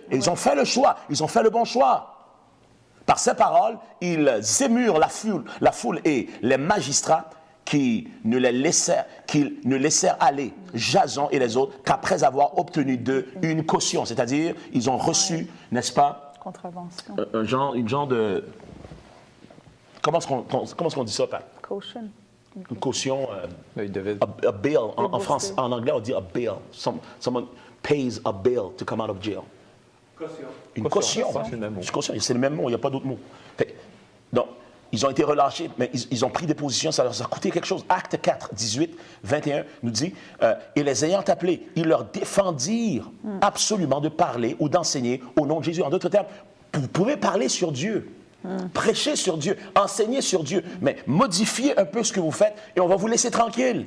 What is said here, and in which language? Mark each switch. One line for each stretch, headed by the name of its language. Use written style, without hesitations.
French: Et ils ont fait le choix, ils ont fait le bon choix. Par ces paroles, ils émurent la foule et les magistrats qui ne laissèrent aller Jason et les autres qu'après avoir obtenu d'eux une caution. C'est-à-dire, ils ont reçu, n'est-ce pas, contravention. Une genre de... Comment est-ce qu'on dit ça, Pat? Caution. Une caution, Il devait...
English: a bail.
French: En France, en anglais, on dit
English: a bail. Someone pays a bail to come out of jail.
French: Caution. Une caution. C'est le même mot. C'est le même mot, il n'y a pas d'autre mot. Donc, ils ont été relâchés, mais ils ont pris des positions, ça leur a coûté quelque chose. Acte 4, 18, 21 nous dit, et les ayant appelés, ils leur défendirent absolument de parler ou d'enseigner au nom de Jésus. En d'autres termes, vous pouvez parler sur Dieu, prêcher sur Dieu, enseigner sur Dieu, mais modifiez un peu ce que vous faites et on va vous laisser tranquille.